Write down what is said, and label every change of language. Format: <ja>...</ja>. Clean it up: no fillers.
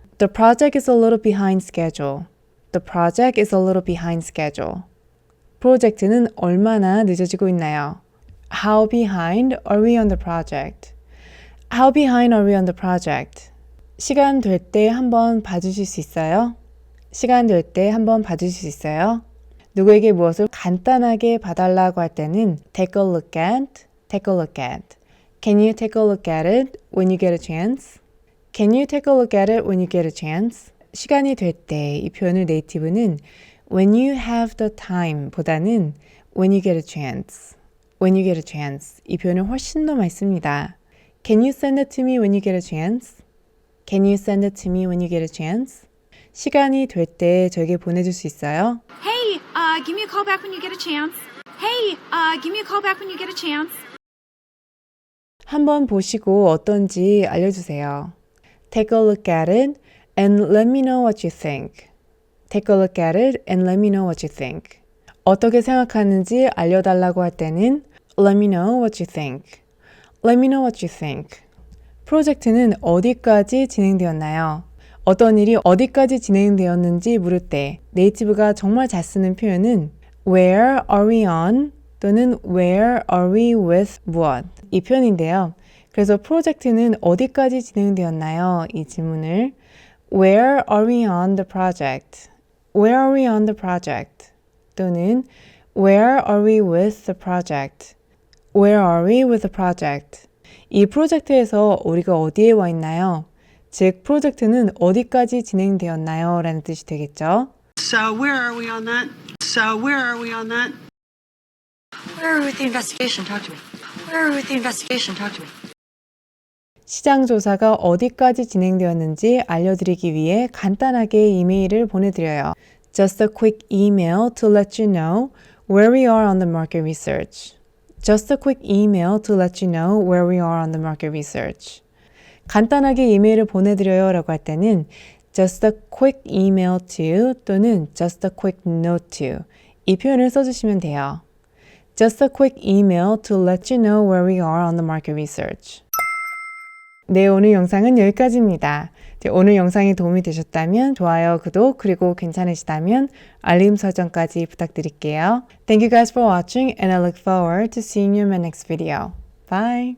<en>The project is a little behind schedule. The project is a little behind schedule.</en> <ko>프로젝트는 얼마나 늦어지고 있나요?</ko> <en>How behind are we on the project? How behind are we on the project?</en> <ko>시간 될 때 한번 봐주실 수 있어요? 시간 될 때 한번 봐주실 수 있어요? 누구에게 무엇을 간단하게 봐달라고 할 때는 take a look at, take a look at.</ko> <en>Can you take a look at it when you get a chance? Can you take a look at it when you get a chance?</en> <ko>시간이 될 때 이 표현을 네이티브는</ko> <en>when you have the time</en> <ko>보다는</ko> <en>when you get a chance. when you get a chance.</en> <ko>이 표현을 훨씬 더 많이 씁니다.</ko> <en>Can you send it to me when you get a chance? Can you send it to me when you get a chance?</en> <ko>시간이 될 때 저에게 보내줄 수 있어요?</ko> <en>Hey, give me a call back when you get a chance. Hey, give me a call back when you get a chance.</en> <ko>한번 보시고 어떤지 알려주세요.</ko> <en>Take a look at it and let me know what you think. Take a look at it and let me know what you think.</en> <ko>어떻게 생각하는지 알려달라고 할 때는</ko> <en>Let me know what you think. Let me know what you think.</en> <ko>프로젝트는 어디까지 진행되었나요? 어떤 일이 어디까지 진행되었는지 물을 때 네이티브가 정말 잘 쓰는 표현은</ko> <en>Where are we on? 또는 Where are we with 무엇?</en> <ko>이 표현인데요. 그래서 프로젝트는 어디까지 진행되었나요? 이 질문을</ko> <en>Where are we on the project? Where are we on the project? 또는 Where are we with the project? Where are we with the project?</en> <ko>이 프로젝트에서 우리가 어디에 와 있나요? 즉, 프로젝트는 어디까지 진행되었나요? 라는 뜻이 되겠죠.</ko> <en>So where are we on that? So where are we on that? Where are we with the investigation? Talk to me. Where are we with the investigation? Talk to me.</en> <ko>시장 조사가 어디까지 진행되었는지 알려드리기 위해 간단하게 이메일을 보내드려요.</ko> <en>Just a quick email to let you know where we are on the market research. Just a quick email to let you know where we are on the market research.</en> <ko>간단하게 이메일을 보내드려요 라고 할 때는</ko> <en>just a quick email to</en> <ko>또는</ko> <en>just a quick note to</en> <ko>이 표현을 써주시면 돼요.</ko> <en>Just a quick email to let you know where we are on the market research.</en> <ko>네, 오늘 영상은 여기까지입니다. 오늘 영상이 도움이 되셨다면 좋아요, 구독, 그리고 괜찮으시다면 알림 설정까지 부탁드릴게요.</ko> <en>Thank you guys for watching and I look forward to seeing you in my next video. Bye!</en>